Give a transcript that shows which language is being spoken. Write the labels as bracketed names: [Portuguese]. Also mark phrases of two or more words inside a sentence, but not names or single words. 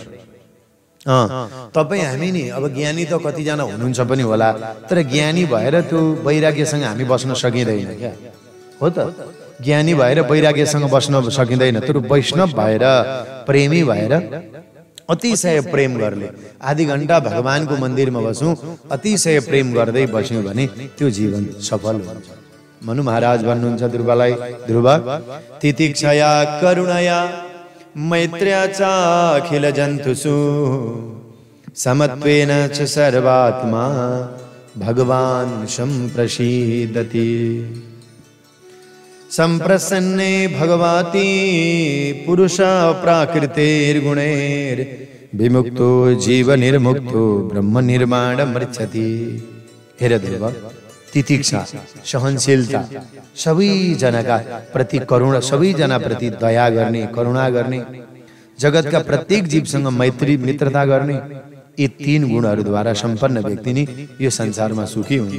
[Nepali] तपाईँ हामी नि अब ज्ञानी त कतिजना हुनुहुन्छ पनि होला, तर ज्ञानी भएर त्यो वैराग्यसँग हामी बस्न सकिँदैन क्या, हो त? ज्ञानी भएर वैराग्यसँग बस्न सकिँदैन, तर वैष्णव भएर प्रेमी भएर अतिशय प्रेम गर्ने, आधी घण्टा भगवानको मन्दिरमा बसौँ, अतिशय प्रेम गर्दै बस्यौँ भने त्यो जीवन सफल हुन्छ। मनु महाराज भन्नुहुन्छ ध्रुवलाई, [Sanskrit] ध्रुव तितिक्षया करुणया मैत्र्या च अखिल जन्तुषु समत्वेन च सर्वात्मा भगवान् सम्प्रसीदति। संप्रसन्ने भगवती पुरुष प्राकृतेर्गुणैर् विमुक्तो जीव निर्मुक्तो ब्रह्म निर्माण मृच्छति। [Nepali] हेर ध्रुव, तितिक्षा, सहनशीलता, सबैजनाका प्रति करुणा, सबैजना प्रति दया गर्ने, करुणा गर्ने, जगतका प्रत्येक जीवसँग मैत्री मित्रता गर्ने, यी तीन गुणहरूद्वारा सम्पन्न व्यक्ति नै यो संसारमा सुखी हुन्छ।